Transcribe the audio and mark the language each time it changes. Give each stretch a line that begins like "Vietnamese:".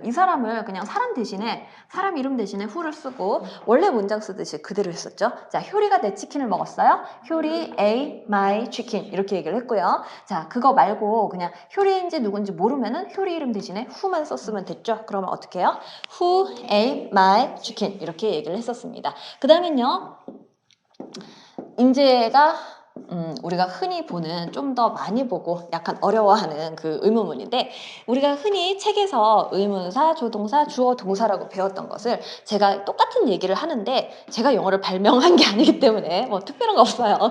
Korean: 이 사람을 그냥 사람 이름 대신에 who를 쓰고 원래 문장 쓰듯이 그대로 했었죠. 자, 효리가 내 치킨을 먹었어요. 효리
English: ate my chicken
Korean: 이렇게 얘기를 했고요. 자, 그거 말고 그냥 효리인지 누군지 모르면은 효리 이름 대신에 who만 썼으면 됐죠. 그러면 어떻게 해요?
English: Who ate my chicken
Korean: 이렇게 얘기를 했었습니다. 그 다음엔요. 인재가 우리가 흔히 보는 좀 더 많이 보고 약간 어려워하는 그 의문문인데 우리가 흔히 책에서 의문사, 조동사, 주어, 동사라고 배웠던 것을 제가 똑같은 얘기를 하는데 제가 영어를 발명한 게 아니기 때문에 뭐 특별한 거 없어요.